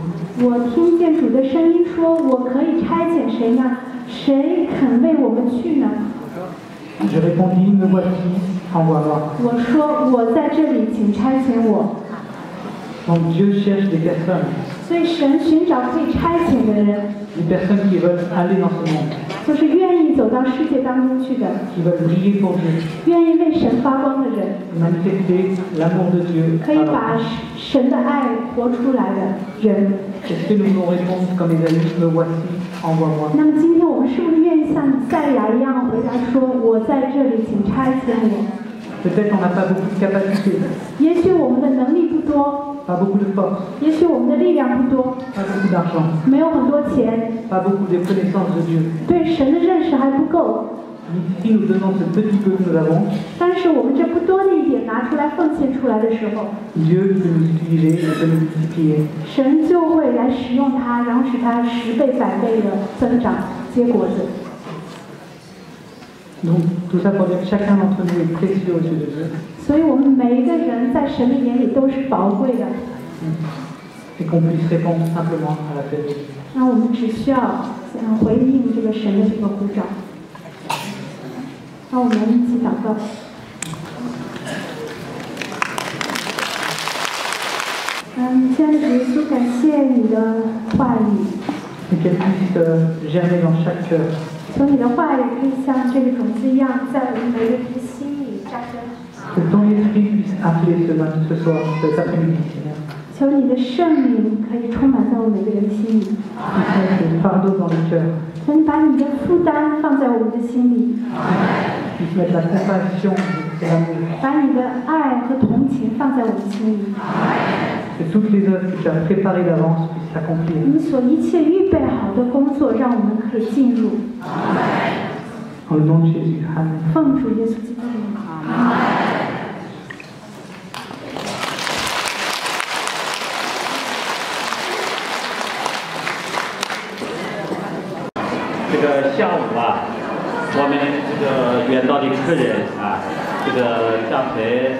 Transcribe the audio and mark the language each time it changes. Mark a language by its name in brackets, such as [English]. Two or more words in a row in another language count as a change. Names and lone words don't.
[Chinese] 我听见主的声音说：“我可以差遣谁呢？谁肯为我们去呢？” [French] Je répondis Me voici, envoie-moi. [Chinese] 我说：“我在这里，请差遣我。” [French] Donc Dieu cherche des personnes, [Chinese] 所以神寻找可以差遣的人， [French] des personnes qui veulent aller dans ce monde, [Chinese] 就是愿意走到世界当中去的， [French] qui veulent briller pour Dieu, [Chinese] 愿意为神发光的人， [French] manifester l'amour de Dieu. [Chinese] 可以把神的爱活出来的人。 [French] Est-ce que nous nous répondons comme Ésaïe Me voici, envoie-moi? [Chinese] 那么今天我们是不是愿意像以赛亚一样回答说：“我在这里，请差遣我。” [French] Peut-être on n'a pas beaucoup de capacités, [Chinese] 也许我们的能力不多， [French] pas beaucoup de force, [Chinese] 也许我们的力量不多， [French] pas beaucoup d'argent, [Chinese] 没有很多钱， [French] pas beaucoup de connaissances de Dieu. [Chinese] 对神的认识还不够。 [French] Mais si nous donnons ce petit peu que nous avons, [Chinese] 但是我们这不多的一点拿出来奉献出来的时候， [French] Dieu peut nous utiliser et peut nous multiplier. [Chinese] 神就会来使用它，然后使它10倍、100倍的增长、结果子。 [French] Donc tout ça pour dire que chacun d'entre nous est précieux aux yeux de Dieu [Chinese] 所以我们每一个人在神的眼里都是宝贵的。 [French] et qu'on puisse répondre simplement à l'appel de Dieu. [Chinese] 那我们只需要回应这个神的这个呼召。那我们一起祷告。亲爱的主耶稣，感谢你的话语。 [French] Et qu'elle puisse germer dans chaque cœur. [Chinese] 从你的话语可以像这个种子一样，在我们每个人的心里扎根。 [French] Que ton esprit puisse appeler ce soir, cet après-midi, Seigneur. [Chinese] 求你的圣灵可以充满在我们每个人的心里。 [French] Puisse mettre le fardeau dans le cœur. [Chinese] 求你把你的负担放在我们的心里， [French] Puisse mettre la compassion et l'amour. [Chinese] 把你的爱和同情放在我们心里。 [French] Que toutes les œuvres que tu as préparées d'avance puissent s'accomplir. [Chinese] 你所一切预备好的工作，让我们可以进入。 [French] En le nom de Jésus. Amen. [Chinese] 奉主耶稣基督的名。这个下午啊，我们这个远道的客人啊，这个刚才